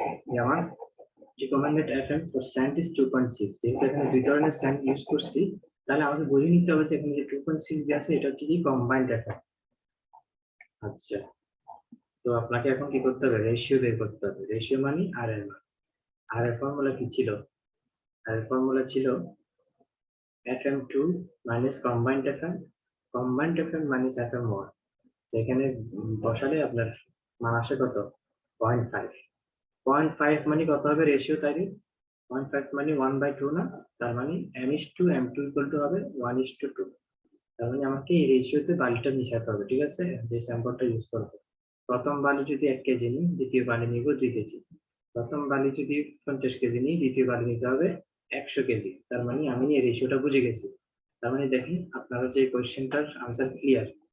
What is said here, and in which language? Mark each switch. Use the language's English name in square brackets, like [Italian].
[Bangla] যে আমার [English] recommended FM for sand is 2.6, [Bangla] যেহেতু এখানে দুই ধরনের স্যান্ড ইউজ করছি, তাহলে আমাকে বুঝে নিতে হবে যে এখানে যে 2.6 দিয়ে আছে এটা হচ্ছে কি কম্বাইন্ড FM। আচ্ছা, তো আপনাকে এখন কি করতে হবে, রেশিও বের করতে হবে। রেশিও মানে আর এর মান। আর এর ফর্মুলা কি ছিল? আর এর ফর্মুলা ছিল FM2 minus combined FM minus FM1। এখানে বসালে আপনার মান আসে কত? 0.5। 0.5 মানে কত হবে রেশিও তাইলে? 0.5 মানে 1/2 না? তার মানে m/2 m2 equal to হবে 1:2। তার মানে আমাকে এই রেশিওতে বালিটা মিশাতে হবে, ঠিক আছে? যে স্যাম্পলটা ইউজ করবো, প্রথম বালি যদি 1 কেজি নিই, দ্বিতীয় বালি নিব 2 কেজি। প্রথম বালি যদি 50 কেজি নিই, দ্বিতীয় বালি নিতে হবে 100 কেজি। তার মানে আমি এই রেশিওটা বুঝে গেছি। তার মানে দেখেন আপনারা যে কোশ্চেনটার আনসার ক্লিয়ার।